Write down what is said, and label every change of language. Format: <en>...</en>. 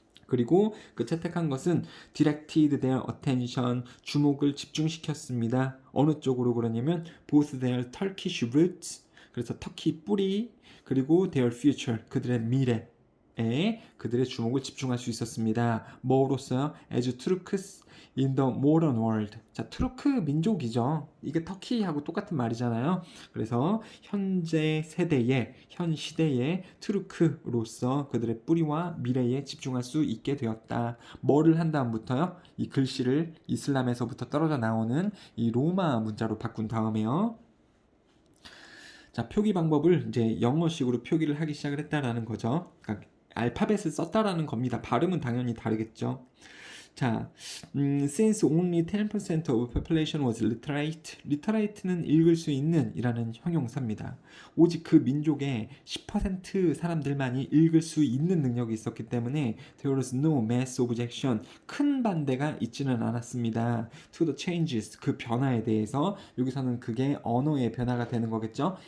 <ko>그리고 그 채택한 것은</ko> <en>directed their attention,</en> <ko>주목을 집중시켰습니다. 어느 쪽으로 그러냐면</ko> <en>both their Turkish roots,</en> <ko>그래서 터키 뿌리, 그리고</ko> <en>their future,</en> <ko>그들의 미래에 그들의 주목을 집중할 수 있었습니다. 뭐로써요?</ko> <en>As Turks in the modern world.</en> <ko>자, 투르크 민족이죠. 이게 터키하고 똑같은 말이잖아요. 그래서 현재 세대의, 현 시대의 투르크로서 그들의 뿌리와 미래에 집중할 수 있게 되었다. 뭐를 한 다음부터요? 이 글씨를 이슬람에서부터 떨어져 나오는 이 로마 문자로 바꾼 다음에요. 자, 표기 방법을 이제 영어식으로 표기를 하기 시작을 했다라는 거죠. 그러니까 알파벳을 썼다라는 겁니다. 발음은 당연히 다르겠죠.</ko> <en>자, since only 10% of population was literate.</en> <ko>literate는 읽을 수 있는 이라는 형용사입니다. 오직 그 민족의 10% 사람들만이 읽을 수 있는 능력이 있었기 때문에</ko> <en>there was no mass objection.</en> <ko>큰 반대가 있지는 않았습니다.</ko> <en>to the changes.</en> <ko>그 변화에 대해서 여기서는 그게 언어의 변화가 되는 거겠죠.</ko>